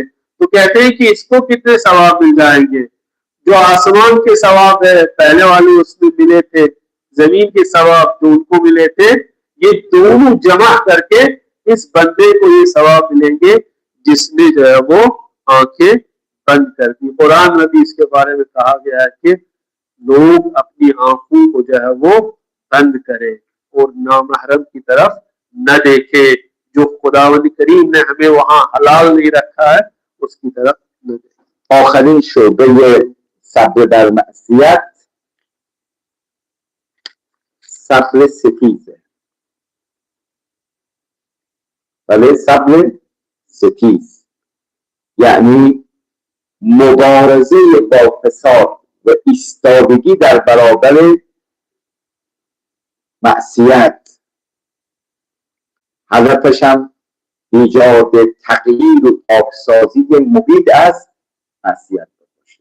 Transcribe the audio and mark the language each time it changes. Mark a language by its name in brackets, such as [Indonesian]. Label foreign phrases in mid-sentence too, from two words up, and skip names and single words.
[Urdu] تو کہتے ہیں کہ اس کو کتنے ثواب مل جائیں گے؟ جو آسمان کے ثواب ہے پہلے والے اس میں ملے تھے، زمین کے ثواب جو ان کو ملے تھے، یہ دونوں جمع کر کے اس بندے کو یہ ثواب ملیں گے جس نے جو ہے وہ آنکھیں بند کر دی. قرآن میں بھی اس کے بارے میں کہا گیا ہے کہ لوگ اپنی آنکھوں کو جو ہے وہ بند کریں اور نامحرم کی طرف نہ دیکھے، جو خداوند کریم نے ہمیں وہاں حلال نہیں رکھا ہے اس کی طرف نہ دیکھے. [Persian] آخرین شعبه صبر در معصیت صبر ستیزه. بله صبر ستیز یعنی مبارزه با فساد و ایستادگی در برابر معصیت، هدفش هم ایجاد تغییر و پاکسازی محیط از معصیت باشه.